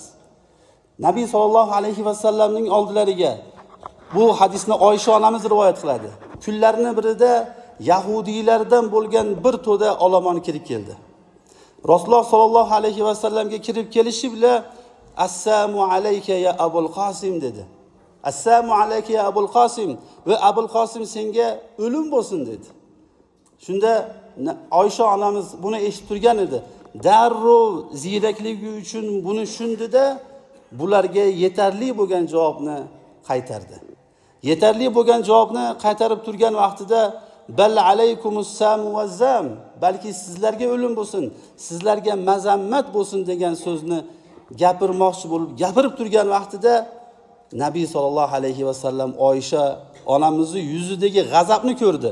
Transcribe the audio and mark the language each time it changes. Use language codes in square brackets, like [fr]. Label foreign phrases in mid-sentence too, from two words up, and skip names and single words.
[uz] Nabiy sollallohu alayhi vasallamning oldilariga bu hadisni Oysha onamiz rivoyat qiladi. Kunlarning birida yahudiylardan bo'lgan bir to'da olomon kirib keldi. Rasululloh sollallohu alayhi vasallamga kirib kelishi bilan [ar] السلام عليك يا أبا القاسم [uz] dedi. [ar] السلام عليك يا أبا القاسم, [uz] va Abul Qosim senga o'lim bo'lsin dedi. Shunda Oysha onamiz buni eshitib turgan edi. Darrov ziyrakligi uchun buni tushundida bularga yetarli bo'lgan javobni qaytardi. Yetarli bo'lgan javobni qaytarib turgan vaqtida [ar] بل عليكم السام والذام, [uz] balki sizlarga o'lim bo'lsin, sizlarga mazammat bo'lsin degan so'zni gapirmoqchi bo'lib gapirib turgan vaqtida Nabiy sollallohu alayhi vasallam Oysha onamizning yuzidagi g'azabni ko'rdi.